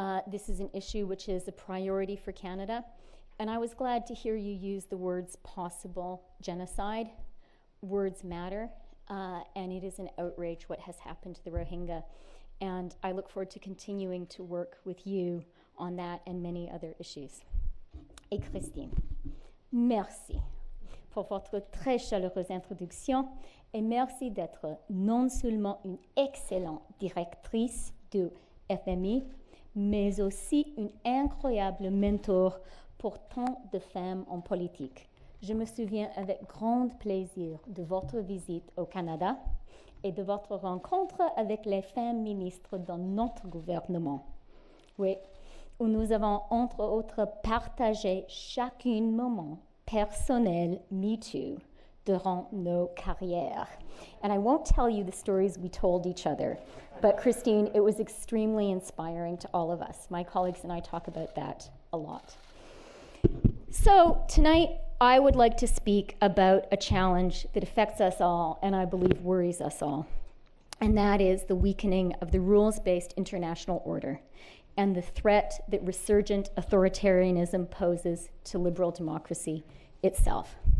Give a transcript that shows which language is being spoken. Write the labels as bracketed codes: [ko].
[en] This is an issue which is a priority for Canada. And I was glad to hear you use the words possible genocide. Words matter. And it is an outrage what has happened to the Rohingya. And I look forward to continuing to work with you on that and many other issues. [fr] Et Christine, merci pour votre très chaleureuse introduction et merci d'être non seulement une excellente directrice du FMI, mais aussi une incroyable mentor pour tant de femmes en politique. Je me souviens avec grand plaisir de votre visite au Canada et de votre rencontre avec les femmes ministres dans notre gouvernement. Oui, où nous avons entre autres partagé chacun moment personnel MeToo durant nos carrières. [en] And I won't tell you the stories we told each other, but Christine, it was extremely inspiring to all of us. My colleagues and I talk about that a lot. So tonight, I would like to speak about a challenge that affects us all and I believe worries us all, and that is the weakening of the rules-based international order and the threat that resurgent authoritarianism poses to liberal democracy itself.